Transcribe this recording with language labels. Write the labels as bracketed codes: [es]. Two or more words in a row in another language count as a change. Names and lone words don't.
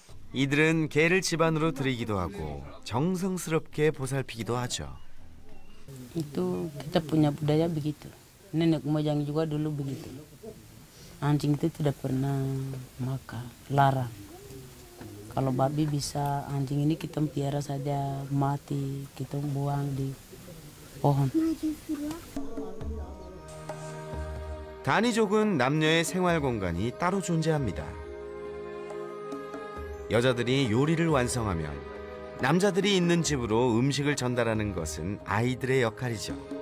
[ko] 이들은 개를 집안으로 들이기도 하고 정성스럽게 보살피기도 하죠. [id] Itu kita punya budaya begitu. Nenek moyang juga dulu begitu. Anjing itu tidak pernah makan, larang. Kalau babi bisa, anjing ini kita piara saja mati, kita buang di pohon. [ko] 다니족은 남녀의 생활 공간이 따로 존재합니다. 여자들이 요리를 완성하면 남자들이 있는 집으로 음식을 전달하는 것은 아이들의 역할이죠.